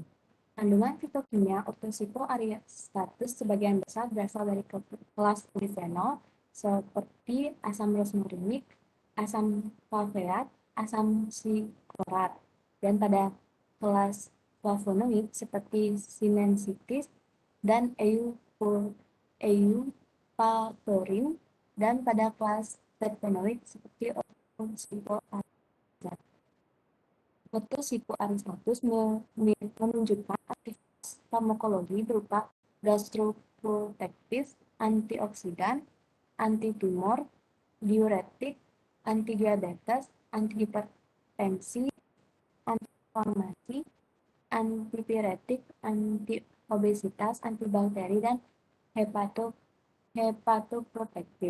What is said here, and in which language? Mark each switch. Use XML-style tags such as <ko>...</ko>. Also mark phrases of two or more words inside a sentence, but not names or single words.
<id>Kandungan fitokimia Orthosipon aristatus sebagian besar berasal dari kelas polifenol seperti asam rosmarinik, asam valproat, asam sikorat, dan pada kelas flavonoid seperti sinensitis dan eupaltorin, dan pada kelas terpenoid seperti Orthosipon aristatus. Orthosipon aristatus menunjukkan aktivitas farmakologi berupa gastroprotektif, antioksidan, antitumor, diuretik, antidiabetes, antihipertensi, antiinflamasi, antipiretik, obesitas, antibakteri, dan hepatoprotektif.</id>